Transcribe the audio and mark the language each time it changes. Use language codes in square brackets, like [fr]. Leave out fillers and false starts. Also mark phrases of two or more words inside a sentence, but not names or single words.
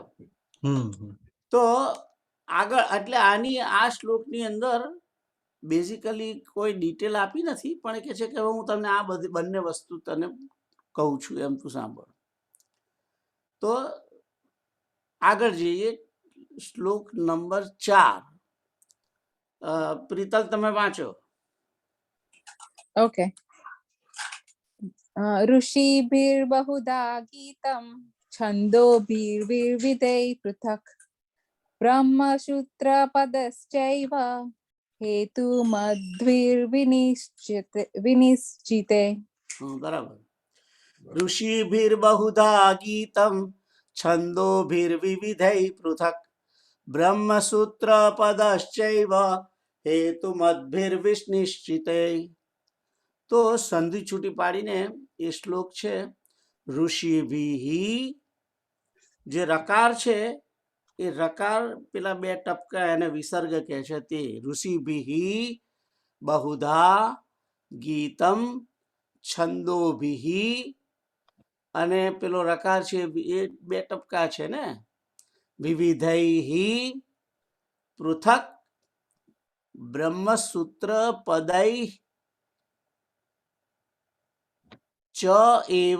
[gu] તો આગળ, એટલે આ શ્લોકની અંદર બેઝિકલી કોઈ ડિટેલ આપી નથી, પણ એ કે છે કે હું તમને આ બધી બંને વસ્તુ તને કહું છું, એમ તું સાંભળ. તો આગળ જઈએ, શ્લોક નંબર 4. પ્રીતલ, તમે વાંચો. ઓકે. [sa] ऋषिभिर्बहुधा गीतं छन्दोभिर्विविधैः पृथक् ब्रह्मसूत्रपदश्चैव हेतुमद्भिर्विनिश्चिते. [gu] બરાબર. [sa] ऋषिभिर्बहुधा गीतं छन्दोभिर्विविधैः पृथक् ब्रह्मसूत्रपदश्चैव हेतुमद्भिर्विनिश्चिते. [gu] તો સંધિ છૂટી પાડીને એ શ્લોક છે ઋષિભિઃ. જે રકાર છે એ રકાર, પેલા 2 ટપકા એને વિસર્ગ કહે છે તે. [sa] ઋષિભિઃ બહુધા ગીતમ છંદોભિઃ, [gu] અને પેલો રકાર છે એ 2 ટપકા છે ને, [sa] વિવિધૈઃ પૃથક બ્રહ્મસૂત્ર પદૈઃ ચ એવ.